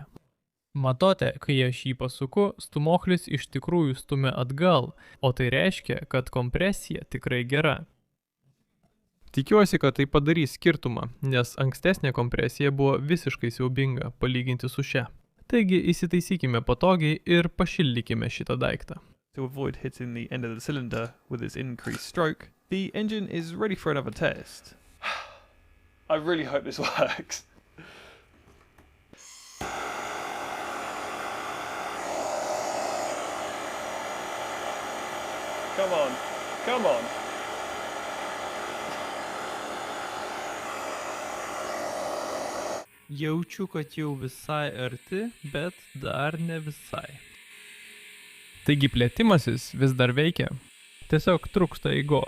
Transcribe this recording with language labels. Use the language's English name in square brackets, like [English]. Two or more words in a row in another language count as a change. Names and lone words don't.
[Lithuanian] Matote, kai aš jį pasuku, stumoklis iš tikrųjų stumia atgal, o tai reiškia, kad kompresija tikrai gera. Tikiuosi, kad tai padarys skirtumą, nes ankstesnė kompresija buvo visiškai siaubinga palyginti su šia. Taigi įsitaisykime patogiai ir pašildykime šitą daiktą. [English] To avoid hitting the end of the cylinder with its increased stroke, the engine is ready for another test. I really hope this works. Come on, come on. [Lithuanian] Jaučiu, kad jau visai arti, bet dar ne visai. Taigi plėtimasis vis dar veikia. Tiesiog trūksta eigos.